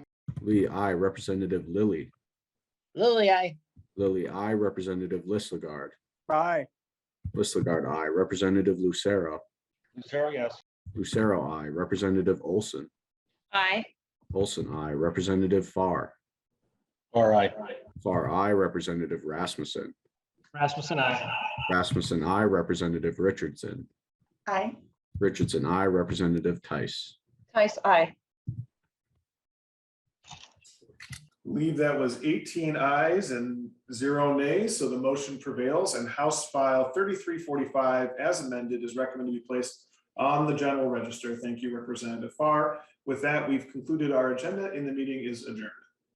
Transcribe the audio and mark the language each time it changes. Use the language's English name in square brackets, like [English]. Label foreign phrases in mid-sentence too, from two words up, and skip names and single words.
[English] Lee, aye. Representative Lilly. Lily, aye. Lilly, aye. Representative Listlegard. Aye. Listlegard, aye. Representative Lucero. Lucero, yes. Lucero, aye. Representative Olson. Aye. Olson, aye. Representative Pfarr. All right. Pfarr, aye. Representative Rasmussen. Rasmussen, aye. Rasmussen, aye. Representative Richardson. Aye. Richardson, aye. Representative Tice. Tice, aye. Believe that was 18 ayes and 0 nays, so the motion prevails, and House File 3345 as amended is recommended to be placed on the general register. Thank you, Representative Pfarr. With that, we've concluded our agenda and the meeting is adjourned.